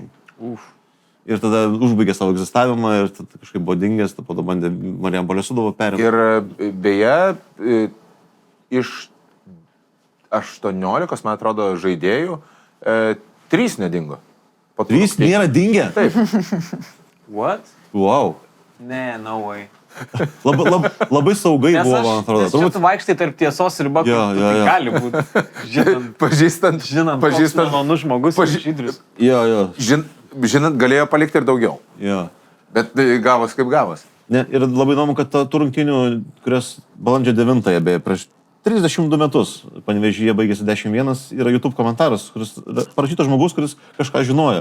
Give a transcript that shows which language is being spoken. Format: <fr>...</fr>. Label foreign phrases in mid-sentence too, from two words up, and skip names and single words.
<lt>Ir tada užbaigė savo egzistavimą ir tada kažkaip buvo dingęs, tada bandė Marijampolės Sūduvą perimti. Ir beje, iš 18, man atrodo, žaidėjų, 3 nedingo. 3 nėra dingę? Taip.</lt> <en>What? Wow. Ne, no way.</en> <lt>Labai saugai buvo, man atrodo. Nes čia tu vaikštai tarp tiesos ir bakų. Tai gali būti. Žinant, malonus žmogus, Žydrius. Žinant, galėjo palikti ir daugiau. Bet gavos kaip gavos. Ir labai įdomu, kad tų rungtynių, kurios balandžio 9-ąją, beje, prieš 32 metus Panevėžyje baigėsi 10-1, yra YouTube komentaras, kuris parašytas žmogus, kuris kažką žinojo.</lt>